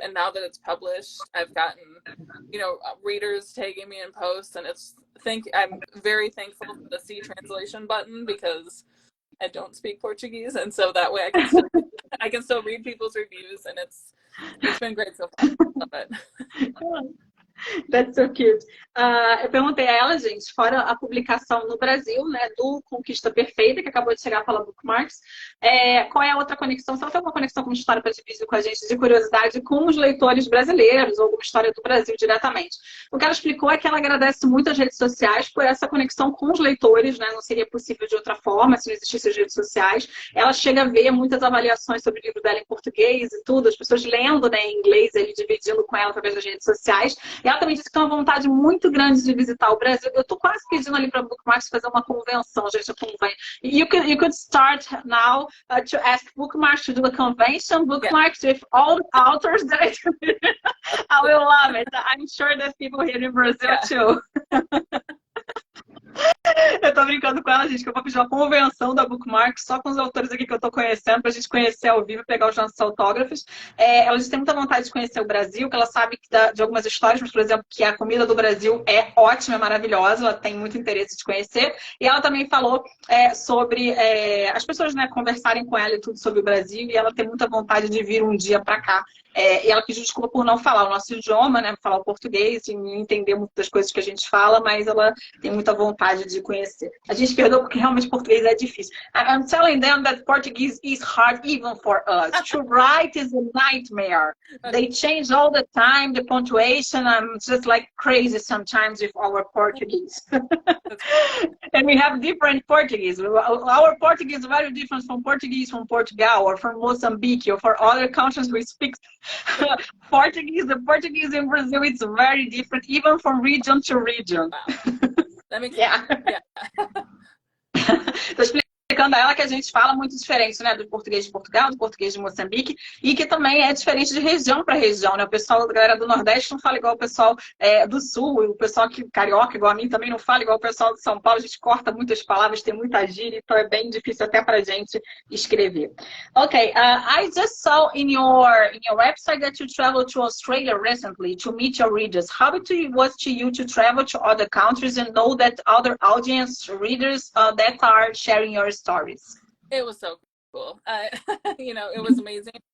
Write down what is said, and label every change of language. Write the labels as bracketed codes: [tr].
[en] And now that it's published, I've gotten, readers tagging me in posts, and I'm very thankful for the C translation button, because I don't speak Portuguese, and so that way I can still read people's reviews, and it's been great so far. Love it. That's so cute. [pt] Eu perguntei a ela, gente, fora a publicação no Brasil, né, do Conquista Perfeita, que acabou de chegar pela Bookmarks, qual é a outra conexão? Se ela tem alguma conexão com uma história para dividir com a gente, de curiosidade, com os leitores brasileiros, ou alguma história do Brasil diretamente. O que ela explicou é que ela agradece muito as redes sociais por essa conexão com os leitores, né? Não seria possível de outra forma se não existissem as redes sociais. Ela chega a ver muitas avaliações sobre o livro dela em português e tudo, as pessoas lendo, né, em inglês, ele dividindo com ela através das redes sociais. E ela também disse que tem uma vontade muito grande de visitar o Brasil. Eu tô quase pedindo ali para a Bookmarks fazer uma convenção, gente, convém. [en] You could start now to ask Bookmarks to do a convention, Bookmarks with all the authors that I will love it. I'm sure that people here in Brazil too. [pt] Eu tô brincando com ela, gente, que eu vou pedir uma convenção da Bookmark só com os autores aqui que eu tô conhecendo, pra gente conhecer ao vivo e pegar os nossos autógrafos. Ela tem muita vontade de conhecer o Brasil, que ela sabe de algumas histórias, mas, por exemplo, que a comida do Brasil é ótima, é maravilhosa, ela tem muito interesse de conhecer. E ela também falou sobre as pessoas, né, conversarem com ela e tudo sobre o Brasil, e ela tem muita vontade de vir um dia pra cá. E ela pediu desculpa por não falar o nosso idioma, né, falar o português, e não entender muitas das coisas que a gente fala, mas ela tem muita vontade de conhecer. A gente perdoa porque realmente português é difícil. [en] I'm telling them that Portuguese is hard even for us. To write is a nightmare. They change all the time, the punctuation. I'm just like crazy sometimes with our Portuguese. And we have different Portuguese. Our Portuguese is very different from Portuguese from Portugal or from Mozambique or for other countries we speak Portuguese. The Portuguese in Brazil is very different, even from region to region. Wow. That makes sense. [pt] Tô explicando a ela que a gente fala muito diferente, né, do português de Portugal, do português de Moçambique, e que também é diferente de região para região, né? O pessoal da galera do Nordeste não fala igual o pessoal do Sul, e o pessoal que carioca, igual a mim, também não fala igual o pessoal de São Paulo. A gente corta muitas palavras, tem muita gíria, então é bem difícil até pra gente escrever. [en] Okay, I just saw in your website that you traveled to Australia recently to meet your readers. How it was to you to travel to other countries and know that other audience readers that are sharing your stories? It was so cool. It was amazing.